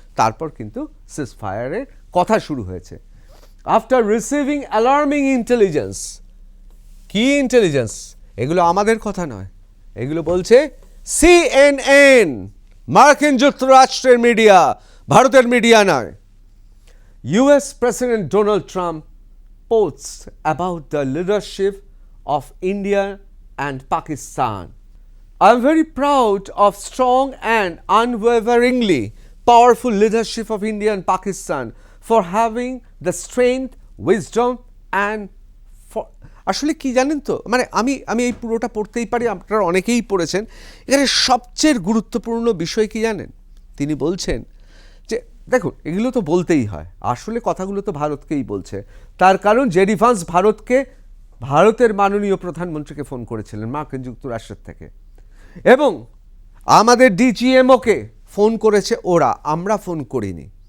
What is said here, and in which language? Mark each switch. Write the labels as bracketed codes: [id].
[bn] তারপর কিন্তু সিজ ফায়ারের কথা শুরু হয়েছে। [en] After receiving alarming intelligence. [bn] কি ইন্টেলিজেন্স? এগুলো আমাদের কথা নয়, এগুলো বলছে সিএনএন, মার্কিন যুক্তরাষ্ট্রের মিডিয়া, ভারতের মিডিয়া নয়। [en] US President Donald Trump posts about the leadership of India and Pakistan. I'm very proud of strong and unwaveringly powerful leadership of India and Pakistan for having the strength, wisdom and for [bn] আসলে কি জানেন তো, মানে আমি এই পুরোটা পড়তেই পারি, আপনারা অনেকেই পড়েছেন। এখানে সবচেয়ে গুরুত্বপূর্ণ বিষয় কি জানেন? তিনি বলছেন যে দেখুন এগুলো তো বলতেই হয়, আসলে কথাগুলো তো ভারতকেই বলছে। তার কারণ জেডি ভান্স ভারতের মাননীয় প্রধানমন্ত্রীকে ফোন করেছিলেন মার্কিন যুক্তরাষ্ট্রের থেকে, এবং আমাদের ডিজিএমওকে ফোন করেছে ওরা, আমরা ফোন করিনি।